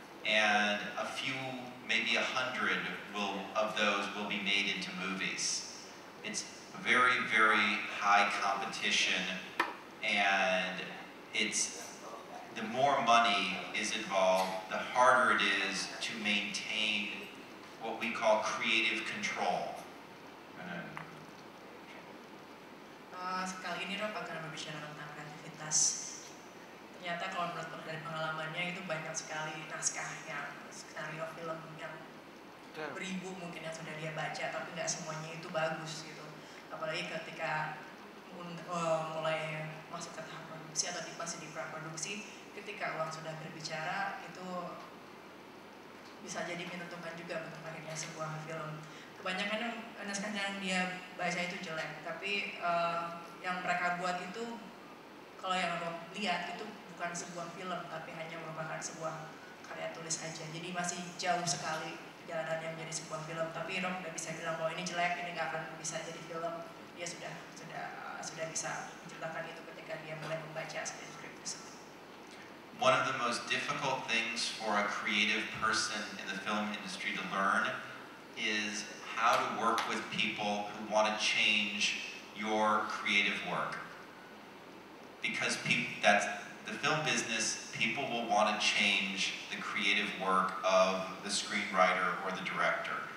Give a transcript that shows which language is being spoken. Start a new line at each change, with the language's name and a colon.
English: And a few, maybe 100 of those will be made into movies. It's very, very high competition, and the more money is involved, the harder it is to maintain what we call creative control.
Indonesian: Kali ini Rob akan berbicara tentang kreativitas. Ternyata kalau menurut dari pengalamannya itu banyak sekali naskah yang skenario film yang beribu mungkin yang sudah dia baca, tapi nggak semuanya itu bagus gitu. Apalagi ketika mulai masuk ke tahap produksi atau masih di praproduksi, ketika uang sudah berbicara itu bisa jadi menentukan juga bentuk akhirnya sebuah film. Kebanyakan naskah yang dia baca itu jelek, tapi yang mereka buat itu kalau yang Rob lihat itu bukan sebuah film, tapi hanya merupakan sebuah karya tulis aja. Jadi masih jauh sekali perjalanannya menjadi sebuah film. Tapi Rob udah bisa bilang bahwa ini jelek, ini nggak akan bisa jadi film. Dia sudah bisa menceritakan itu ketika dia mulai membaca skrip tersebut.
English: One of the most difficult things for a creative person in the film industry to learn is how to work with people who want to change your creative work. Because that's the film business, people will want to change the creative work of the screenwriter or the director.